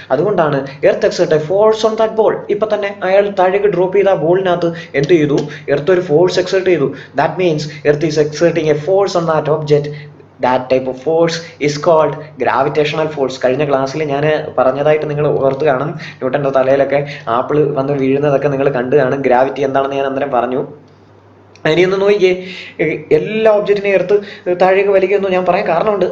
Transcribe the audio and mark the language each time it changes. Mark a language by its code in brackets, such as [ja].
[ml] അതുകൊണ്ടാണ് [en] Earth exert a force on that ball. [ml] ഇപ്പം തന്നെ അയാൾ താഴേക്ക് ഡ്രോപ്പ് ചെയ്ത ആ ബോളിനകത്ത് എന്ത് ചെയ്തു? എർത്ത് ഒരു ഫോഴ്സ് എക്സേർട്ട് ചെയ്തു. [en] That means earth is exerting a force on that object. That type of force is called gravitational force. [ml] കഴിഞ്ഞ ക്ലാസ്സിൽ ഞാൻ പറഞ്ഞതായിട്ട് നിങ്ങൾ ഓർത്ത് കാണും. ന്യൂട്ടൻ്റെ തലയിലൊക്കെ ആപ്പിൾ വന്ന് വീഴുന്നതൊക്കെ നിങ്ങൾ കണ്ടു കാണും. ഗ്രാവിറ്റി എന്താണെന്ന് ഞാൻ അന്നേരം പറഞ്ഞു. ഇനിയൊന്ന് നോക്കിയേ, എല്ലാ ഒബ്ജക്റ്റിനെയും എർത്ത് താഴേക്ക് വലിക്കുമെന്ന് ഞാൻ പറയാൻ കാരണമുണ്ട്.